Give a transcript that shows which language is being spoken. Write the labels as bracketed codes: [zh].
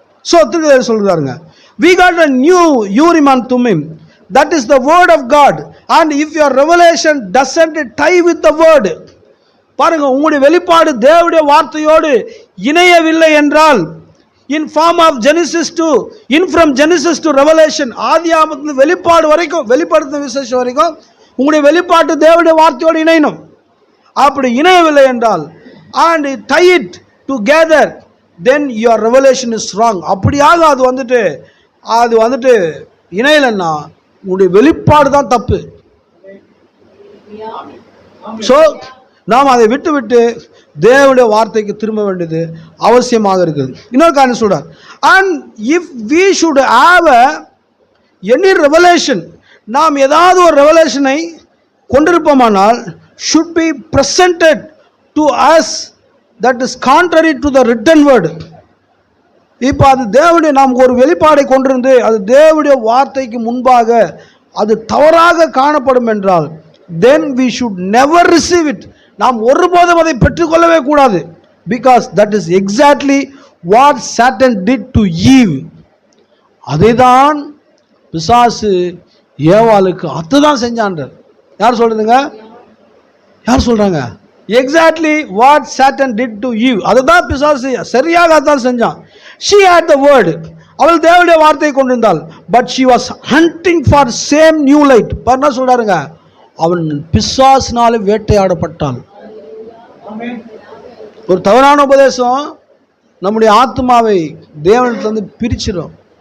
[ta] So Thirukkural சொல்றாருங்க, [en] we got a new urim and thummim, that is the word of God, and if your revelation doesn't tie with the word, [ta] பாருங்க, உங்களுடைய வெளிப்பாடு தேவனுடைய வார்த்தையோடு இணையவில்லை என்றால், [en] in form of Genesis to from Genesis to Revelation, [ta] ஆதியாகமத்திலிருந்து வெளிப்பாடு வரைக்கும், வெளிப்படுத்தின விசேஷம் வரைக்கும் உங்களுடைய வெளிப்பாடு தேவனுடைய வார்த்தையோடு இணையணும். அப்படி இணையவில்லை என்றால், [en] and tie it together, then your revelation is wrong. [ta] அப்படியாக அது வந்துட்டு இணையலன்னா உங்களுடைய வெளிப்பாடு தான் தப்பு. சோ நாம் அதை விட்டு தேவனுடைய வார்த்தைக்கு திரும்ப வேண்டியது அவசியமாக இருக்குது. இன்னொரு காரணம் சொல்றார், [en] and if we should have any revelation, [ta] நாம் ஏதாவது ஒரு ரெவலேஷனை கொண்டிருப்போமானால், [en] should be presented to us that is contrary to the written word. [ta] இப்போ அது தேவனுடைய, நாம் ஒரு வெளிப்பாடை கொண்டிருந்து அது தேவனுடைய வார்த்தைக்கு முன்பாக அது தவறாக காணப்படும் என்றால், [en] then we should never receive it. [ta] நாம் ஒருபோதும் அதை பெற்றுக்கொள்ளவே கூடாது. [en] because that is exactly what Satan did to Eve. [ta] அதைதான் பிசாசு ஏவாளுக்கு அதுதான் செஞ்சான்றார். யார் சொல்றதுங்க? யார் சொல்றாங்க? [en] exactly what Satan did to Eve. [ta] அதுதான் பிசாசு சரியாக அதான் செஞ்சான். [en] she had the word, [ta] அவள் தேவனுடைய வார்த்தையை கொண்டிருந்தாள். [en] But she was hunting for same new light. [ta] என்ன சொல்றாருங்க, அவன் பிசாசினாலே வேட்டையாடப்பட்டான். ஒரு தவறான உபதேசம் நம்முடைய ஆத்மாவை தேவனிடத்திலிருந்து பிரிச்சிடும்.